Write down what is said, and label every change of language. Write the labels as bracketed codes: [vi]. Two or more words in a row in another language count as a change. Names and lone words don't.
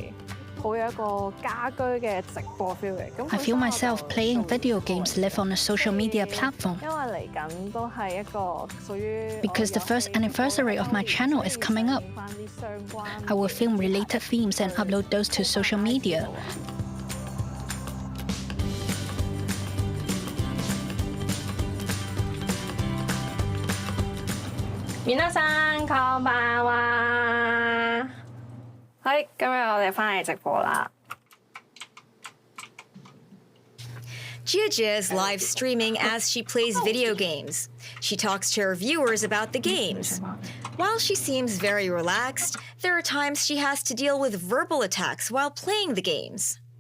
[en] I feel myself playing video games live on a social media platform. Because the first anniversary of my channel is coming up. I will film related themes and upload those to social media. [ja] みなさん、こんばんは. [yue] はい，今日我哋翻嚟直播啦。 [en] Jia is live streaming as she plays video games. She talks to her viewers about the games. While she seems very relaxed, there are times she has to deal with verbal attacks while playing the games.